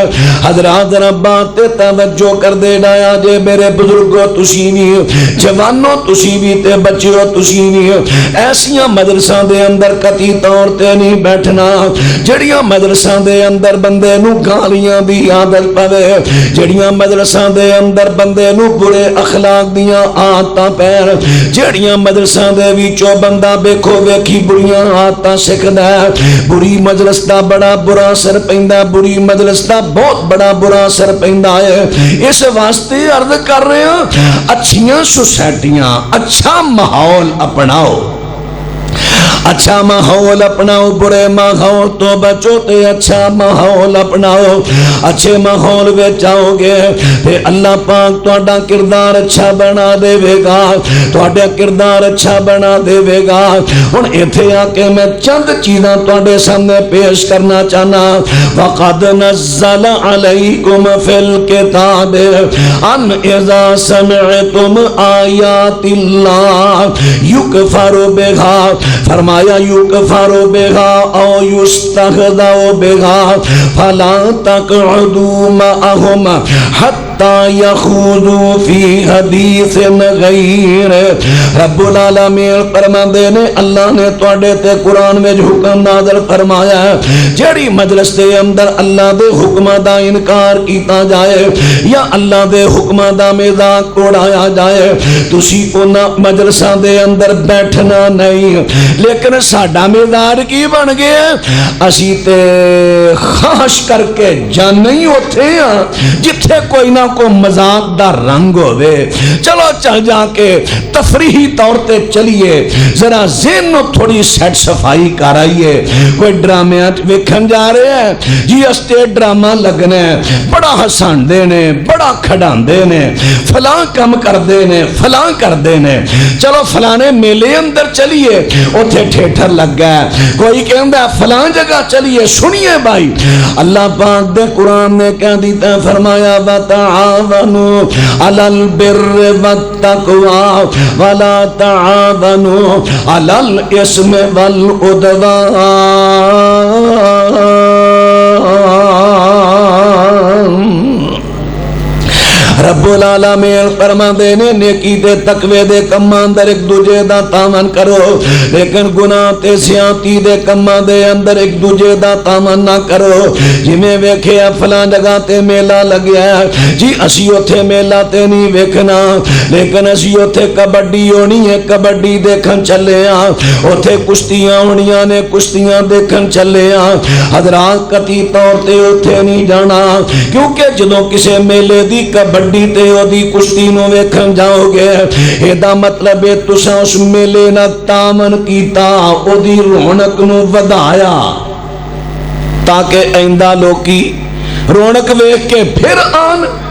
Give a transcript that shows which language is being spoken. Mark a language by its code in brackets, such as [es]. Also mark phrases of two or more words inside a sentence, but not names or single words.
[pa] حضرات ذرا بات تے توجہ کر دے ڈایا جے میرے بزرگو، تسی بھی جوانو، تسی بھی تے بچیو، تسی بھی ایسیاں مدرسہ دے اندر قطعی طور تے نہیں بیٹھ جیہڑیاں مدرسہ دے اندر بندے نوں گالیاں دی عادت پوے، جیہڑیاں مدرسہ دے اندر بندے نوں برے اخلاق دیاں عادتاں پین، جیہڑیاں مدرسہ دے وچوں بندہ ویکھو ویکھی بریاں عادتاں سکھدا ہے. بری مجلس دا بڑا برا اثر پیندا، بری مجلس دا بہت بڑا برا اثر پیندا ہے. اس واسطے عرض کر رہے ہیں، اچھیاں سوسائٹیاں، اچھا ماحول اپناؤ. اچھا ماحول اپناؤ، برے ماحول تو بچو تے اچھا ماحول اپناؤ. اچھے ماحول وچ آؤ گے تے اللہ پاک تہاڈا کردار اچھا بنا دے گا، تہاڈا کردار اچھا بنا دے گا. ہن ایتھے آ کے میں چند چیزاں تہاڈے سامنے پیش کرنا چاہنا. [ar] وقد نزل علیکم فی الکتاب ان اذا سمعتم آیات اللہ یکفر بہا، فرمایا یکفر بہا او یستہزأ بہا فلا تقعدوا معهم حتی یخوضوا فی حدیث غیر. رب العالمین [pa] فرماندے نے اللہ نے تواڈے تے قرآن میں حکم نازل فرمایا ہے جیڑی مجلس دے اندر اللہ دے حکم دا انکار کیتا جائے یا اللہ دے حکم دا مذاق اڑایا جائے تسی انہاں مجلساں دے اندر بیٹھنا نہیں. لیکن ساڈا مزاج کی بن گیا، اسی تے خواہش کر کے جانے ہی ہوتے ہیں جتھے کوئی نہ کوئی مذاق دا رنگ ہوئے. چلو چل جا کے تفریحی طور تے چلیے، ذرا ذہن نو تھوڑی سیٹ صفائی کر آئیے. کوئی ڈرامات ویکھن جا رہے ہیں جی، [en] stage drama [pa] لگنا ہے، بڑا ہسان دے نے، بڑا کھڑان دے نے، فلاں کم کر دے نے، فلاں کر دے نے. چلو فلانے میلے اندر چلیے، اتھے تھیٹر لگ گیا. کوئی کہندا فلاں جگہ چلیے. سنیے بھائی، اللہ پاک دے قرآن نے کہہ دیتا فرمایا [ar] وَتَعَاوَنُوا عَلَى الْبِرِّ وَالتَّقْوَى وَلَا تَعَاوَنُوا عَلَى الْإِثْمِ وَالْعُدْوَانِ. رب العالمین [pa] فرماندے نے نیکی تے تقوی دے کماں اندر ایک دوجے دا تعاون کرو، لیکن گناہ تے زیادتی دے کماں دے اندر ایک دوجے دا تعاون نہ کرو. جویں ویکھیا فلاں جگہ تے میلہ لگیا جی، اسی اوتھے میلہ تے نہیں ویکھنا، لیکن اسی اوتھے کبڈی ہونی ہے، کبڈی دیکھن چلے ہاں. اوتھے کشتیاں ہونیاں نے، کشتیاں دیکھن چلے ہاں. حضرات قطعی طور تے اوتھے نہیں جانا، کیونکہ جدوں کسے میلے دی کبڈی تے او دی کشتی نو ویکھن جاؤ گے، ایدا مطلب ہے تساں اس میلے نہ تعاون کیتا، او دی رونق نو ودایا تاکہ آئندہ لوکی رونق ویکھ کے پھر آن.